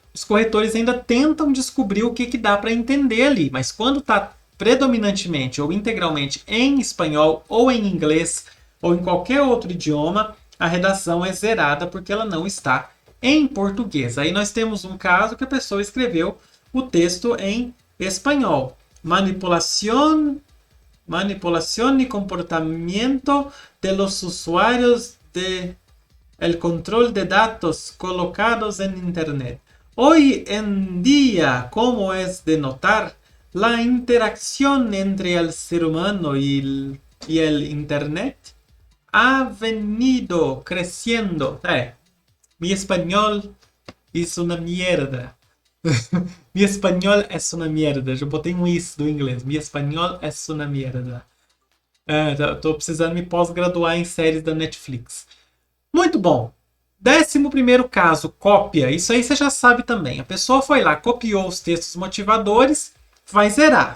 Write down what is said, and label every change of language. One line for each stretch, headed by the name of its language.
Portuguese: os corretores ainda tentam descobrir o que dá para entender ali, mas quando está predominantemente ou integralmente em espanhol ou em inglês ou em qualquer outro idioma, a redação é zerada porque ela não está em português. Aí nós temos um caso que a pessoa escreveu o texto em espanhol.
Spanish: Manipulación y comportamiento de los usuarios de el control de datos colocados en Internet. Hoy en día, como es de notar, la interacción entre el ser humano y el Internet ha venido creciendo. Mi español es una mierda.
Portuguese: Mi espanhol é uma merda. Já botei um isso do inglês. Mi espanhol é uma merda. Tô precisando me pós-graduar em séries da Netflix. Muito bom. 11º caso, cópia. Isso aí você já sabe também. A pessoa foi lá, copiou os textos motivadores, vai zerar.